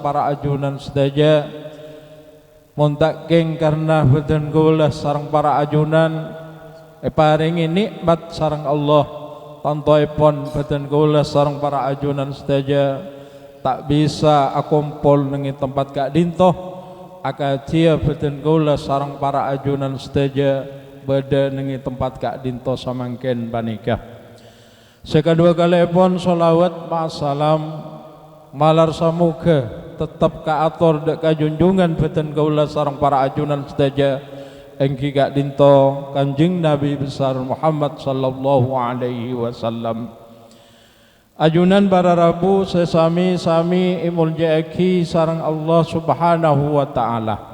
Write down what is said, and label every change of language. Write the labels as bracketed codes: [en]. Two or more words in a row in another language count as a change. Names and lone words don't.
[mad] para ajunan sedaya montak geng karena beten kaula sareng para ajunan paringi nikmat sareng Allah tantoipun beten kaula sareng para ajunan sedaya tak bisa akumpul nengi tempat kak dinto akatia beten kaula sareng para ajunan sedaya beda nengi tempat kak dinto samangken panika. Sekadua kali pun solawat ma'asalam malar samuga tetap kaator dek kajunjungan beten kaula sareng para ajunan sedaya engki kak dinto Kanjeng Nabi besar Muhammad [ar] صلى الله عليه وسلم. [mad] Ajunan para rabu sesami sami imul jaeki sareng Allah [ar] سبحانه وتعالى.